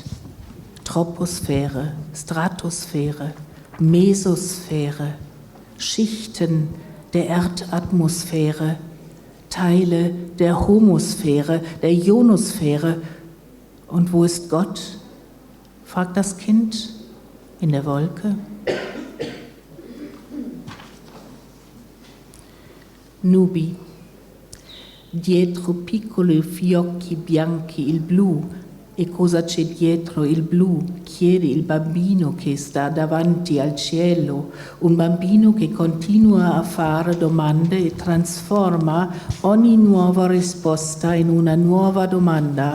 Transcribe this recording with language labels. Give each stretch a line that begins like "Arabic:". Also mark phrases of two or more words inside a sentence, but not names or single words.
German: Troposphäre, Stratosphäre, Mesosphäre, Schichten der Erdatmosphäre, Teile der Homosphäre, der Ionosphäre. Und wo ist Gott? Fragt das Kind. In der Wolke?
Italian: Nubi. Dietro piccoli fiocchi bianchi il blu. E cosa c'è dietro il blu? Chiede il bambino che sta davanti al cielo, un bambino che continua a fare domande e trasforma ogni nuova risposta in una nuova domanda.